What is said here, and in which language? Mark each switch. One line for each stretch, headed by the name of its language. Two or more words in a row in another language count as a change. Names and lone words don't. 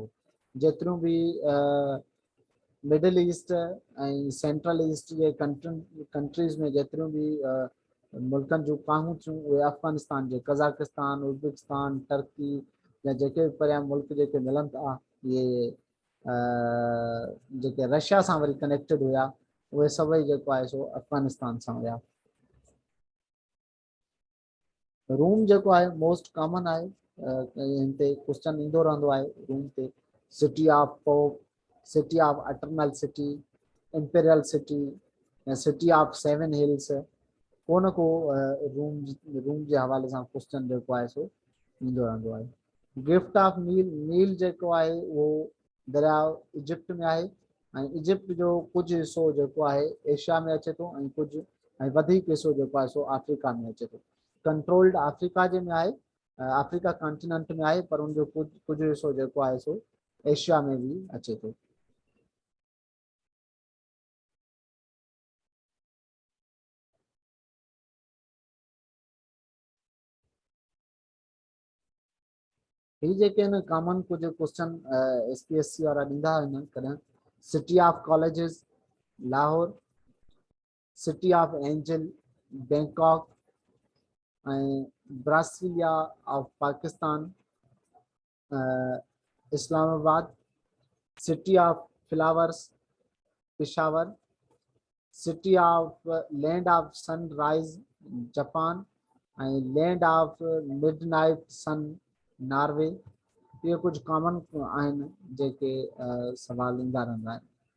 Sindhi: जेतिरियूं बि मिडल ईस्ट ऐं सेंट्रल ईस्ट जे कंट्रीज़ में जेतिरियूं बि मुल्कनि जूं काहूं थियूं उहे अफ़गानिस्तान जे कज़ाकिस्तान, उज़्बेकिस्तान, टर्की या जेके बि परियां मुल्क जेके मिलनि था इहे जेके रशिया सां वरी कनेक्टेड हुया उहे सभई जेको आहे सो अफ़गानिस्तान सां हुया। रूम जेको आहे
English: most common
Sindhi: आहे, हिन ते क्वेश्चन ईंदो रहंदो आहे रूम ते।
English: City of Pope, City of Eternal City, Imperial City
Sindhi: या
English: City of Seven Hills,
Sindhi: को न को रूम जे हवाले सां क्वेश्चन जेको आहे सो ईंदो रहंदो आहे।
English: Gift of Nile
Sindhi: जेको आहे उहो दरियाउ इजिप्ट में आहे ऐं इजिप्ट जो कुझु हिसो जेको आहे एशिया में अचे थो ऐं कुझु ऐं वधीक हिसो जेको आहे सो अफ्रीका में अचे थो। कंट्रोल्ड अफ्रीका जे में आहे, अफ्रीका कॉन्टिनेंट में आहे, पर उनजो कुझु हिसो जेको आहे सो एशिया में भी अचे थो। ही जेके आहिनि कॉमन कुझु क्वेश्चन SPSC वारा ॾींदा आहिनि कॾहिं।
English: City of Colleges Lahore, City of Angel Bangkok ऐं Brasilia of Pakistan Islamabad, City of Flowers Peshawar, City of Land of Sunrise Japan ऐं Land of Midnight Sun Norway।
Sindhi: इहे कुझु कॉमन आहिनि जेके सवाल ईंदा रहंदा आहिनि।